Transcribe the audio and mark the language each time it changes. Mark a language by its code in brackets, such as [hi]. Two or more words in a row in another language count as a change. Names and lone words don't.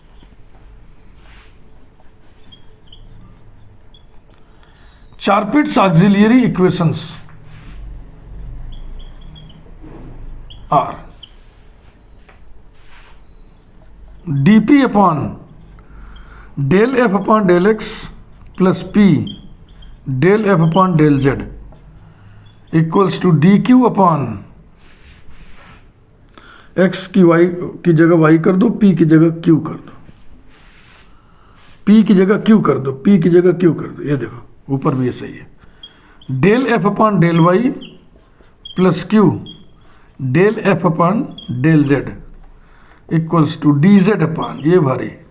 [en] Charpit's auxiliary equations are dp upon del f upon del x plus p del f upon del z equals to dq upon [hi] x की y की जगह y कर दो, p की जगह q कर दो, p की जगह q कर दो, p की जगह q कर दो। ये देखो ऊपर भी ये सही है। [en] del f upon del y plus q del f upon del z equals to dz upon [hi] ये भारी